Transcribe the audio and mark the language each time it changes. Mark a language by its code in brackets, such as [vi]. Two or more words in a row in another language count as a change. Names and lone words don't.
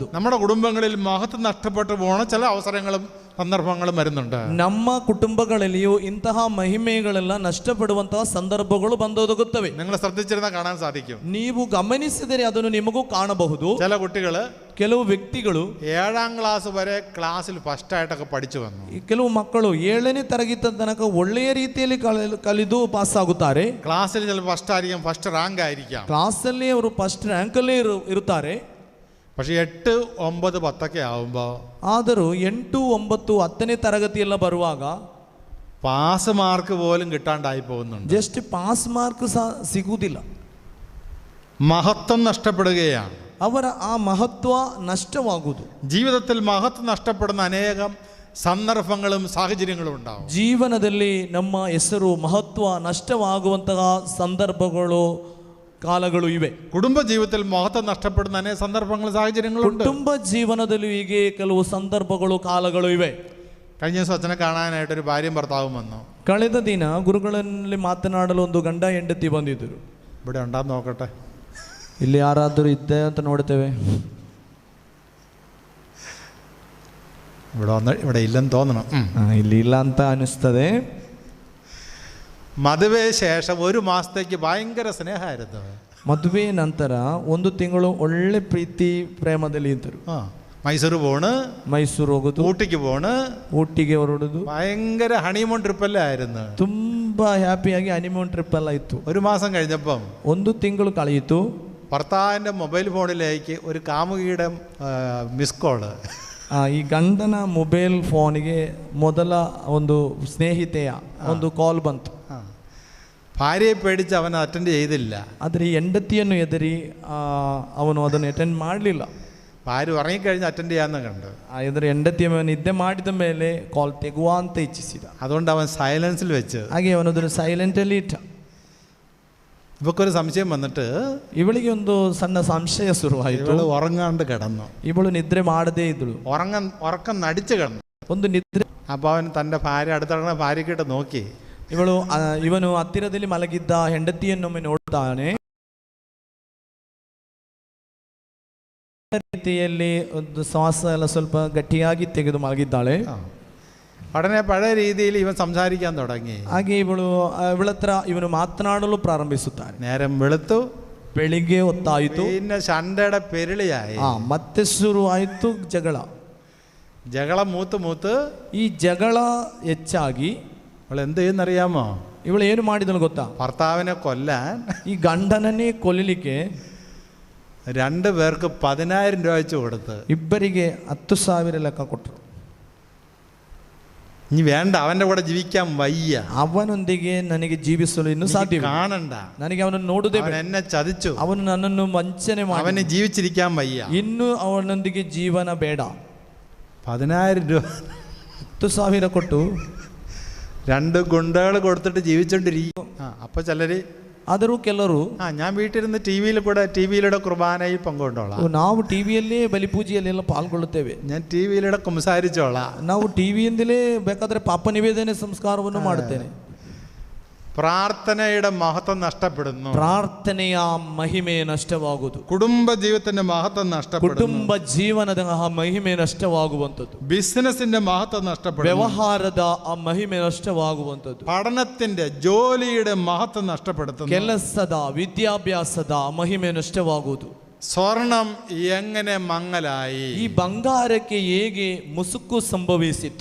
[ml] നമ്മുടെ കുടുംബങ്ങളിൽ മഹത്വം നഷ്ടപ്പെട്ടു പോണ ചില അവസരങ്ങളും ಸಂದರ್ಭಗಳು വരുന്നുണ്ട്. [kn] ನಮ್ಮ ಕುಟುಂಬಗಳಲ್ಲಿಯೂ ಇಂತಹ ಮಹಿಮೆಗಳೆಲ್ಲ ನಷ್ಟಪಡುವಂತಹ ಸಂದರ್ಭಗಳು ಬಂದೊದಗುತ್ತವೆ. [ml] നിങ്ങൾ ശ്രദ്ധിച്ചിരുന്നാൽ കാണാൻ സാധിക്കും. [kn] ನೀವು ಗಮನಿಸಿದರೆ ಅದನ್ನು ನಿಮಗೂ ಕಾಣಬಹುದು. [ml] ചില കുട്ടികള്, [kn] ಕೆಲವು ವ್ಯಕ್ತಿಗಳು [ml] 7ാം ക്ലാസ് വരെ ಕ್ಲಾಸಿൽ ಫಸ್ಟ್ ಆയിട്ടൊക്കെ പഠിച്ചു വന്നു. [kn] ಕೆಲವು ಮಕ್ಕಳು 7ನೇ ತರಗತಿ ತನಕ ಒಳ್ಳೆಯ ರೀತಿಯಲ್ಲಿ ಕಲಿದು ಪಾಸ್ ಆಗುತ್ತಾರೆ. [ml] ക്ലാസ്സിൽ ചിലപ്പോൾ ഫസ്റ്റ് ആയിരിക്കാം, [en] first rank [ml] ಆയിരിക്കാം. [kn] ಕ್ಲಾಸಲ್ಲಿ ಅವರು ಫಸ್ಟ್ ರ್ಯಾಂಕಲ್ಲೇ ಇರುತ್ತಾರೆ. [ml] പക്ഷെ 8, 9, 10 ആവുമ്പോൾ, [kn] ಆದರೂ 8, 9, 10ನೇ ತರಗತಿ ಎಲ್ಲ ಬರುವಾಗ [en] pass mark [ml] പോലും കിട്ടാണ്ടായി പോകുന്നുണ്ട്. [en] just pass mark [kn] ಸಹ ಸಿಗುವುದಿಲ್ಲ. [ml] മഹത്വം നഷ്ടപ്പെടുകയാണ്. [kn] ಅವರ ಆ ಮಹತ್ವ ನಷ್ಟವಾಗುವುದು. [ml] ജീവിതത്തിൽ മഹത്വം നഷ്ടപ്പെടുന്ന അനേകം സന്ദർഭങ്ങളും സാഹചര്യങ്ങളും ഉണ്ടാവും. [kn] ಜೀವನದಲ್ಲಿ ನಮ್ಮ ಹೆಸರು ಮಹತ್ವ ನಷ್ಟವಾಗುವಂತಹ ಸಂದರ್ಭಗಳು ಕಾಲಗಳು ಇವೆ. [ml] കുടുംബ ജീവിതത്തിൽ മഹത്വം നഷ്ടപ്പെടുന്ന അനേക സന്ദർഭങ്ങൾ സാഹചര്യങ്ങളുണ്ട്. [kn] ಕುಟುಂಬ ಜೀವನದಲ್ಲೂ ಹೀಗೆ ಕೆಲವು ಸಂದರ್ಭಗಳು ಕಾಲಗಳು ಇವೆ. [ml] കഴിഞ്ഞ ദിവസം അച്ഛനെ കാണാനായിട്ടൊരു ഭാര്യയും ഭർത്താവും വന്നു. [kn] ಕಳೆದ ದಿನ ಗುರುಗಳಲ್ಲಿ ಮಾತನಾಡಲು ಒಂದು ಗಂಡ ಹೆಂಡತಿ ಬಂದಿದ್ದರು. [ml] ഇവിടെ ഉണ്ടാന്ന് നോക്കട്ടെ, [kn] ಇಲ್ಲಿ ಯಾರಾದರೂ ಇದ್ದೆ ಅಂತ ನೋಡ್ತೇವೆ. [ml] ഇവിടെ ഇല്ലെന്ന് തോന്നണം. [kn] ಇಲ್ಲಿ ಇಲ್ಲ ಅಂತ ಅನಿಸ್ತದೆ. [ml] മധുവേ ശേഷം ഒരു മാസത്തേക്ക് ഭയങ്കര സ്നേഹമായിരുന്നു. [kn] ಮದುವೆ ನಂತರ 1 ತಿಂಗಳು ಒಳ್ಳೆ ಪ್ರೀತಿ ಪ್ರೇಮದಲ್ಲಿ ಇದ್ದರು. [ml] മൈസൂർ പോണ്, [kn] ಮೈಸೂರು ಹೋಗುದು, [ml] ഊട്ടിക്ക് പോണ്, [kn] ഊಟಿಗೆ ಹೊರಡುದು, [ml] ഭയങ്കര ഹണിമൂൺ ട്രിപ്പല്ലേ ആയിരുന്നു. [kn] ತುಂಬಾ ಹ್ಯಾಪಿಯಾಗಿ [en] honeymoon trip [kn] ಎಲ್ಲ ಇತ್ತು. [ml] ഒരു മാസം കഴിഞ്ഞപ്പം [kn] 1 ತಿಂಗಳು ಕಳೆಯಿತು. [ml] ഭർത്താവിൻ്റെ മൊബൈൽ ഫോണിലേക്ക് ഒരു കാമുകിയുടെ [en] missed call. [kn] ಈ ಗಂಡನ ಮೊಬೈಲ್ ಫೋನಿಗೆ ಮೊದಲ ಒಂದು ಸ್ನೇಹಿತೆಯ ಒಂದು ಕಾಲ್ ಬಂತು. [ml] ഭാര്യയെ പേടിച്ച് അവൻ അറ്റൻഡ് ചെയ്തില്ല. [kn] ಆದರೆ ಹೆಂಡತಿಯನ್ನು ಎದರಿ ಅವನು ಅದನ್ನು ಅಟೆಂಡ್ ಮಾಡಲಿಲ್ಲ. [ml] ഭാര്യ ഉറങ്ങിക്കഴിഞ്ഞ് അറ്റൻഡ് ചെയ്യാമെന്ന് കണ്ടു. [kn] ಆದರೆ ಹೆಂಡತಿಯ ನಿದ್ದೆ ಮಾಡಿದ ಮೇಲೆ ಕಾಲ್ ತೆಗುವ ಅಂತ ಇಚ್ಛಿಸಿದ. [ml] അതുകൊണ്ട് അവൻ സൈലൻസിൽ വെച്ച് [kn] ಹಾಗೆ ಅವನು ಅದನ್ನು ಸೈಲೆಂಟಲ್ಲಿ ಇಟ್ಟ. [ml] ഇവക്കൊരു സംശയം വന്നിട്ട് [kn] ಇವಳಿಗೆ ಒಂದು ಸಣ್ಣ ಸಂಶಯ ಶುರುವಾಯಿತು. [ml] ഇവള് ഉറങ്ങാണ്ട് കിടന്നു. [kn] ಇವಳು ನಿದ್ರೆ ಮಾಡದೇ ಇದ್ದಳು, [ml] ഉറക്കം നടിച്ച് കിടന്നു. [kn] ಒಂದು ನಿದ್ರೆ. [ml] അപ്പോൾ അവൻ തൻ്റെ ഭാര്യ അടുത്തിറങ്ങുന്ന ഭാര്യക്കിട്ട് നോക്കി. [kn] ಇವನು ಹತ್ತಿರದಲ್ಲಿ ಮಲಗಿದ್ದ ಹೆಂಡತಿಯನ್ನೊಮ್ಮೆ ನೋಡ್ತಾನೆ. ರೀತಿಯಲ್ಲಿ ಒಂದು ಶ್ವಾಸ ಎಲ್ಲ ಸ್ವಲ್ಪ ಗಟ್ಟಿಯಾಗಿ ತೆಗೆದು ಮಲಗಿದ್ದಾಳೆ. [ml] ഉടനെ പഴയ രീതിയിൽ ഇവൻ സംസാരിക്കാൻ തുടങ്ങി. [kn] ಹಾಗೆ ಇವಳತ್ರ ಇವನು ಮಾತನಾಡಲು ಪ್ರಾರಂಭಿಸುತ್ತಾನೆ. [ml] നേരം വെളുത്തു, [kn] ಬೆಳಿಗ್ಗೆ ಹೊತ್ತಾಯಿತು. [ml] പിന്നെ ശണ്ടയുടെ പെരുളിയായി. [kn] ಮತ್ತೆ ಶುರು ಆಯಿತು ಜಗಳ. [ml] മൂത്ത് [kn] ಈ ಜಗಳ ಹೆಚ್ಚಾಗಿ [ml] അവൾ എന്ത് ചെയ്യുന്നറിയാമോ? [kn] ಇವಳು ಏನು ಮಾಡಿದಳು ಗೊತ್ತಾ? [ml] ഭർത്താവിനെ കൊല്ലാൻ [kn] ಈ ಗಂಡನನ್ನೇ ಕೊಲ್ಲಲಿಕ್ಕೆ [ml] 2 പേർക്ക് 10,000 രൂപ വെച്ച് കൊടുത്ത് [kn] ಇಬ್ಬರಿಗೆ 10,000 ಲೆಕ್ಕ ಕೊಟ್ಟರು. [ml] ഇനി വേണ്ട, അവൻ്റെ കൂടെ ജീവിക്കാൻ വയ്യ, [kn] ಅವನೊಂದಿಗೆ ನನಗೆ ಜೀವಿಸಲು ಇನ್ನೂ ಸಾಧ್ಯವಿಲ್ಲ, [ml] കാണണ്ട, [kn] ನನಗೆ ಅವನನ್ನು ನೋಡುವುದೇ ಬೇಡ, [ml] എന്നെ ചതിച്ചു, [kn] ಅವನು ನನ್ನನ್ನು ವಂಚನೆ ಮಾಡಿ, [ml] അവന് ജീവിച്ചിരിക്കാൻ വയ്യ, [kn] ಇನ್ನು ಅವನೊಂದಿಗೆ ಜೀವನ ಬೇಡ. [ml] 10,000 രൂപ [kn] 10,000 ಕೊಟ್ಟು [ml] 2 ഗുണ്ടകൾ കൊടുത്തിട്ട് ജീവിച്ചോണ്ടിരിക്കും. അപ്പൊ ചിലര് [kn] ಆದರೂ ಕೆಲವರು [ml] ഞാൻ വീട്ടിലിരുന്ന് ടിവിയിലൂടെ കുർബാനയിൽ പങ്കുകൊണ്ടോളാം, [kn] ನಾವು ಟಿವಿಯಲ್ಲೇ ಬಲಿಪೂಜೆಯಲ್ಲೆಲ್ಲ ಪಾಲ್ಗೊಳ್ಳುತ್ತೇವೆ, [ml] ഞാൻ ടിവിയിലൂടെ കുംസാരിച്ചോളാം, [kn] ನಾವು ಟಿವಿಯಿಂದಲೇ ಬೇಕಾದ್ರೆ ಪಾಪ ನಿವೇದನೆ ಸಂಸ್ಕಾರವನ್ನು ಮಾಡುತ್ತೇನೆ. [ml] പ്രാർത്ഥനയുടെ മഹത്വം നഷ്ടപ്പെടുന്നു, [kn] ಪ್ರಾರ್ಥನೆಯ ಮಹಿಮೆ ನಷ್ಟವಾಗುವುದು, [ml] കുടുംബ ജീവിതത്തിന്റെ മഹത്വം നഷ്ടപ്പെടുന്നു, [kn] ಕುಟುಂಬ ಜೀವನದ ಮಹಿಮೆ ನಷ್ಟವಾಗುವಂಥದ್ದು, [ml] ബിസിനസിന്റെ മഹത്വം നഷ്ടപ്പെടുന്നു, [kn] ವ್ಯವಹಾರದ ಆ ಮಹಿಮೆ ನಷ್ಟವಾಗುವಂಥದ್ದು, [ml] പഠനത്തിന്റെ ജോലിയുടെ മഹത്വം നഷ്ടപ്പെടുത്തുന്നു, [kn] ಕೆಲಸದ ವಿದ್ಯಾಭ್ಯಾಸದ ಮಹಿಮೆ ನಷ್ಟವಾಗುವುದು. [ml] സ്വർണം എങ്ങനെ മങ്ങലായി, [kn] ಈ ಬಂಗಾರಕ್ಕೆ ಹೇಗೆ ಮುಸುಕು ಸಂಭವಿಸಿತು.